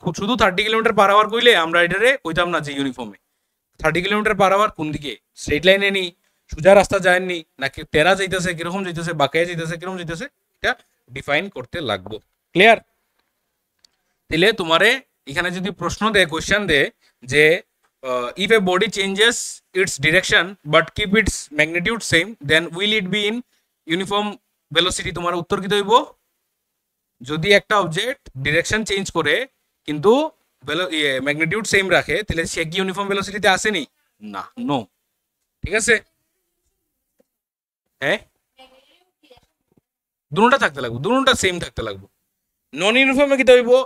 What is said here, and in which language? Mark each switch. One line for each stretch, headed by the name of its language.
Bangla: শুধু 30 kilometre per hour কইলে আমরা এটারে কইতাম না যে ইউনিফর্মে। 30 কিলোমিটার পার আওয়ার কোন দিকে, স্ট্রেট লাইনে নি, সোজা রাস্তা যায়নি, নাকি তেরা যাইতেছে, কিরকম যাইতেছে, বাঁকায় যাইতেছে, কিরকম যাইতেছে, এটা ডিফাইন করতে লাগবো। ক্লিয়ার? তাহলে তোমারে এখানে যদি প্রশ্ন দেয়, কোয়েশ্চেন দেয় যে
English: if a body changes its direction but keep its magnitude same, then will it be in uniform velocity?
Bangla: তোমার উত্তর কি হইব? যদি একটা অবজেক্ট ডিরেকশন চেঞ্জ করে কিন্তু ম্যাগনিটিউড সেম রাখে, তাহলে সে কি ইউনিফর্ম ভেলোসিটিতে আসেনি? না, নো। ঠিক আছে, হ্যাঁ, দুটোটা থাকতে লাগবে, দুটোটা সেম থাকতে লাগবে। নন ইউনিফর্মে কি হইব?